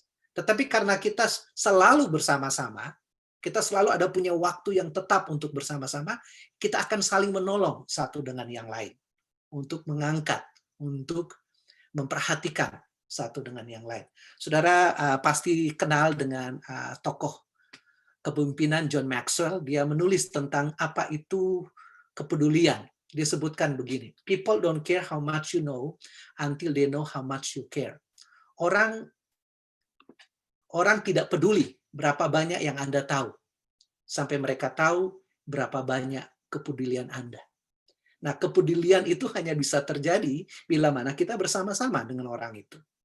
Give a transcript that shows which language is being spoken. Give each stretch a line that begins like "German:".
Indonesian: Tetapi karena kita selalu bersama-sama, kita selalu ada punya waktu yang tetap untuk bersama-sama, kita akan saling menolong satu dengan yang lain. Untuk mengangkat, untuk memperhatikan satu dengan yang lain. Saudara pasti kenal dengan tokoh kepemimpinan John Maxwell. Dia menulis tentang apa itu kepedulian. Dia sebutkan begini,
English: people don't care how much you know until they know how much you care.
Indonesian: Orang tidak peduli berapa banyak yang Anda tahu, sampai mereka tahu berapa banyak kepedulian Anda. Nah, kepedulian itu hanya bisa terjadi bila mana kita bersama-sama dengan orang itu.